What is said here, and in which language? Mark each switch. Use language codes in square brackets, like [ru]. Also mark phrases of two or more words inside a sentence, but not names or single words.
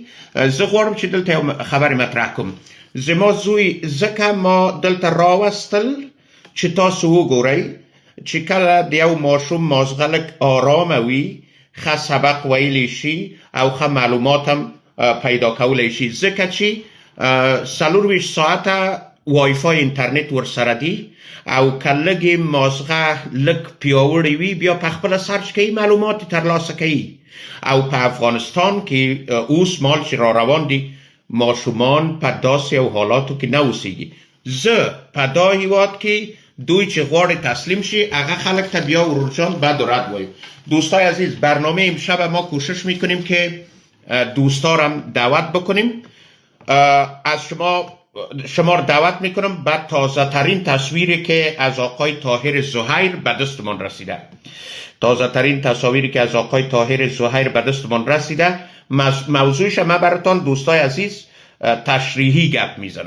[ps] زه غواړم چې دلته یو خبرې مطرح کوم. زما زوی ځکه ما دلته راوستل چې تاسو وګورئ چې کله د یو ماشوم مازغه لږ آرامه وي، ښه سبق ویلی شي او ښه معلومات هم پیدا کولی شي، ځکه چې 24 ساعته وایفای انټرنیټ ورسره دی او که لږې مازغه لږ پیاوړې وي بیا په خپله سرچ کوي، معلومات ترلاسه کوي. او په افغانستان کې اوس مال چې را روان دي ماشومان په داسې یو حالاتو کې نه اوسیږي. زه په دا هیواد کې دوی چې غواړي تسلیم شي هغه خلک ته بیا ورورجان بد و رد وایي. [fa] دوستای عزیز، برنامه امشب ما کوشش میکنیم که دوستارم دعوت بکنیم. از شما رو دعوت میکنم بعد تازه ترین تصویری که از آقای طاهر زهیر به دستمان رسیده، تازه ترین تصاویری که از آقای طاهر زهیر به دستمان رسیده، موضوعش ما براتون دوستای عزیز تشریحی گپ میزنم.